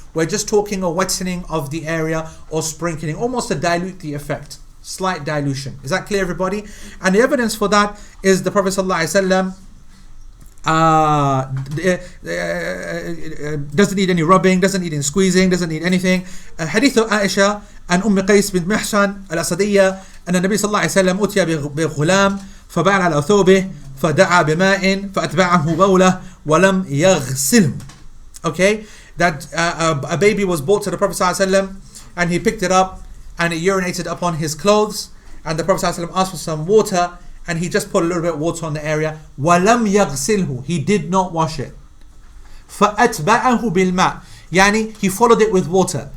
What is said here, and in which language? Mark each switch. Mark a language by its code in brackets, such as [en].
[en] We're just talking a wetting of the area or sprinkling, almost to dilute the effect. Slight dilution. Is that clear, everybody? And the evidence for that is the Prophet ﷺ doesn't need any rubbing, doesn't need any squeezing, doesn't need anything. [ar] Hadith of Aisha and Qais bint Mihsan al-Asadiyya أن النبي صلى الله عليه وسلم أتي بغلام فبال على ثوبه فدعا بماء فأتبعه بوله ولم يغسله. [en] Okay, that a baby was brought to the Prophet ﷺ and he picked it up and it urinated upon his clothes, and the Prophet ﷺ asked for some water and he just put a little bit of water on the area. [ar] وَلَمْ يَغْسِلْهُ, [en] he did not wash it. [ar] فَأَتْبَعَهُ بِالْمَاء, [en] يعني he followed it with water.